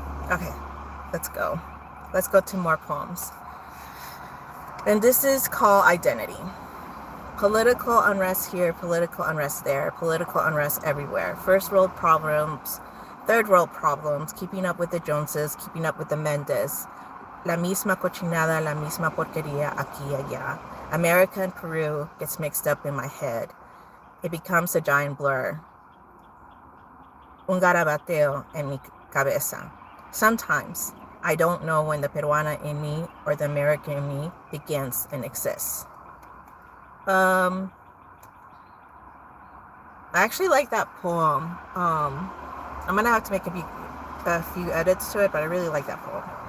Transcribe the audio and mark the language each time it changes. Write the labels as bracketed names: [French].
[English] Okay, let's go to more poems. And this is called Identity. Political unrest here, political unrest there, political unrest everywhere. First world problems, third world problems, keeping up with the Joneses, keeping up with the Mendes. [Spanish] La misma cochinada, la misma porquería aquí y allá. [English] America and Peru gets mixed up in my head. It becomes a giant blur. [Spanish] Un garabateo en mi cabeza. [English] Sometimes I don't know when the Peruana in me or the American in me begins and exists. I actually like that poem. I'm gonna have to make a few edits to it, but I really like that poem.